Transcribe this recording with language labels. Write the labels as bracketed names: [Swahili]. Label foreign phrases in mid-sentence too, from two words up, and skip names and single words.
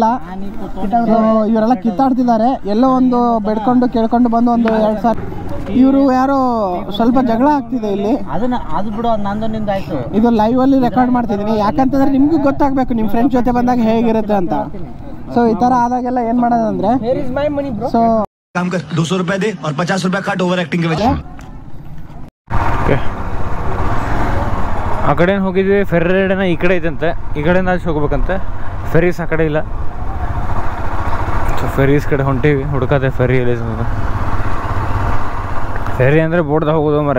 [Kannada] ಇವರೆಲ್ಲ ಕಿತ್ತಾಡ್ತಿದ್ದಾರೆ. ಎಲ್ಲೋ ಒಂದು ಬೆಡ್ಕೊಂಡು ಕೇಳ್ಕೊಂಡು ಬಂದು ಒಂದು 2,000. ಇವರು ಯಾರೋ ಸ್ವಲ್ಪ ಜಗಳ ಆಗ್ತಿದೆ ಇಲ್ಲಿ. ಅದು ಬಿಡು, ನಂದು ನಿಂದು ಆಯ್ತು. ಇದು ಲೈವ್ ಅಲ್ಲಿ ರೆಕಾರ್ಡ್ ಮಾಡ್ತಿದ್ದೀನಿ. ಯಾಕಂತಂದ್ರೆ ನಿಮ್ಗೂ ಗೊತ್ತಾಗಬೇಕು ನಿಮ್ಮ ಫ್ರೆಂಡ್ಸ್ ಜೊತೆ ಬಂದಾಗ ಹೇಗಿರುತ್ತೆ ಅಂತ. ಸೊ ಈ ತರ ಆದಾಗೆಲ್ಲ ಏನ್ ಮಾಡೋದಂದ್ರೆ, ಸೊ [Hindi] काम कर 200 रुपए दे और 50 रुपए काट [English] over acting [Hindi] के वजह. [Kannada] ಆ ಕಡೆ ಹೋಗಿದ್ವಿ. ಫೆರ್ರಿ ರೈಡನ ಈ ಕಡೆ ಐತಂತೆ. ಈ ಕಡೆಯಿಂದ ಆಚೆ ಹೋಗ್ಬೇಕಂತೆ. ಫೆರೀಸ್ ಆ ಕಡೆ ಇಲ್ಲ. ಸೊ ಫೆರೀಸ್ ಕಡೆ ಹೊಂಟೀವಿ. ಹುಡ್ಕತ್ತೆ ಫೆರಿ ಎಲ್ಲಿ. ಫೆರಿ ಅಂದರೆ ಬೋಟ್ದಾಗ ಹೋಗೋದು ಮರೆ.